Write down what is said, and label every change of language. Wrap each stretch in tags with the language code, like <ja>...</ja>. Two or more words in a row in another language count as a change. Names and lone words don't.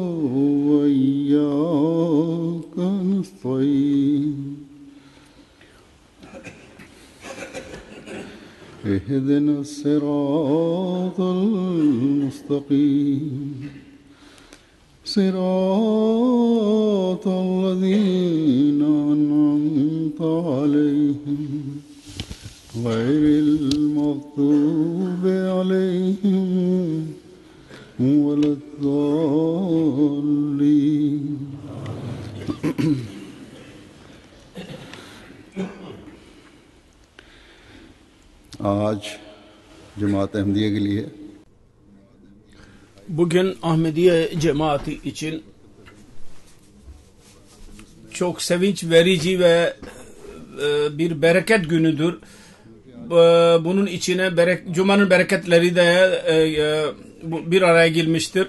<ar>وإياك نستعين اهدنا الصراط المستقيم صراط الذين أنعمت عليهم غير المغضوب عليهم ولا</ar> <ur>الضالين آج جماعت احمدیہ کے لیے</ur> <tr>bugün Ahmediye cemaati için çok sevinç verici ve bir bereket günüdür. Bunun içine Cuma'nın bereketleri de bir araya gelmiştir.</tr>